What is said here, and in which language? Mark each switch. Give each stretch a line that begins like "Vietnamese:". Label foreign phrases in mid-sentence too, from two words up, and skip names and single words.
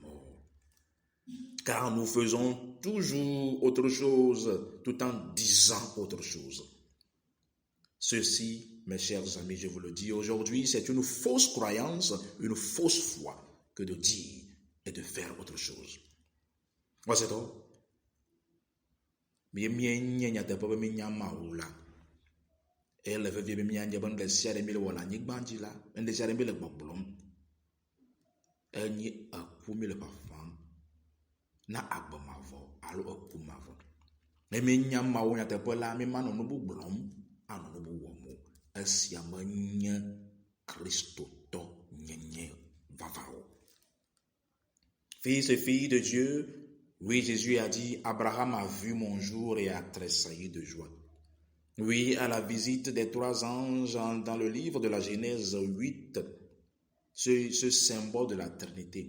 French: Car nous faisons toujours autre chose tout en disant autre chose. Ceci, mes chers amis, je vous le dis aujourd'hui, c'est une fausse croyance, une fausse foi que de dire et de faire autre chose. Voici tout.
Ewe: Na agbe mavɔ alo eku mavɔ. Ne mi nya Mawu nyateƒe la, mi manɔ nu bubu gblɔm, anɔ nu bubu wɔm o. Esia menye kristotɔ nyenye vavawo.
French: Fils et filles de Dieu, oui, Jésus a dit, Abraham a vu mon jour et a tressailli de joie. Oui, à la visite des 3 anges dans le livre de la Genèse 8, ce symbole de la Trinité.